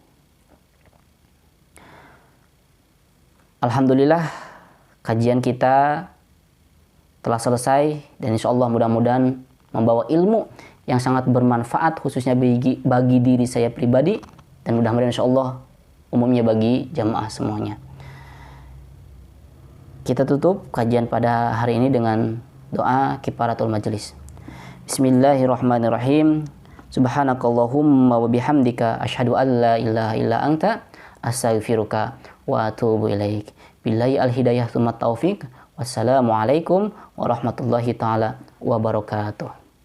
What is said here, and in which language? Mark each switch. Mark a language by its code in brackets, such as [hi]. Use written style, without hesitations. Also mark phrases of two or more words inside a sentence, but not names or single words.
[id] Alhamdulillah, kajian kita telah selesai, dan [ar] إن شاء الله [id] mudah-mudahan membawa ilmu yang sangat bermanfaat, khususnya bagi diri saya pribadi, dan mudah-mudahan [ar] إن شاء الله [id] umumnya bagi jamaah semuanya. Kita tutup kajian pada hari ini dengan doa kifaratul majelis. [ar] بسم الله الرحمن الرحيم. سبحانك اللهم وبحمدك أشهد أن لا إله إلا أنت أستغفرك وأتوب إليك. بالله الهداية ثم توفيق. والسلام عليكم ورحمة الله تعالى وبركاته.